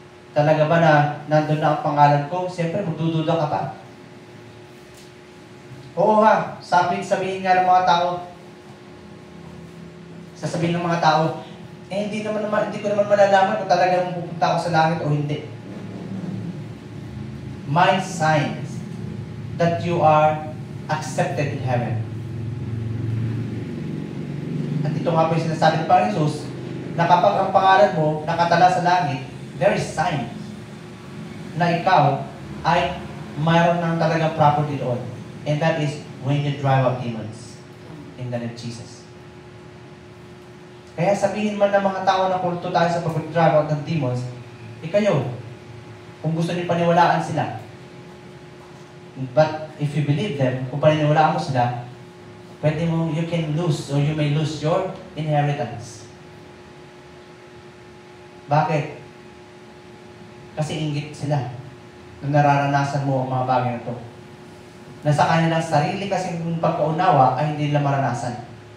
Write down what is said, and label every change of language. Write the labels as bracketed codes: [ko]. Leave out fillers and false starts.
[tl] Talaga ba na nandun na ang pangalan ko? Siyempre, magdududa ka pa. Oo nga, sabihin nga ng mga tao, sasabihin ng mga tao, hindi ko naman malalaman kung talagang pupunta ako sa langit o hindi. [en] My signs that you are accepted in heaven. [tl] At ito nga po yung sinasabi ng Panginoon Jesus, na kapag ang pangalan mo nakatala sa langit, [en] there is sign [tl] na ikaw ay mayroon ng talagang property doon. [en] And that is when you drive out demons in the name of Jesus. [tl] Kaya sabihin man ng mga tao na kulto tayo sa pag-drive out ng demons, kayo, kung gusto niyo paniwalaan sila. [en] But if you believe them, [tl] kung paniniwalaan mo sila, [en] you can lose or you may lose your inheritance. [tl] Bakit? Kasi inggit sila na nararanasan mo ang mga bagay na ito. Na sa kanilang sarili kasi pagkaunawa ay hindi nila maranasan.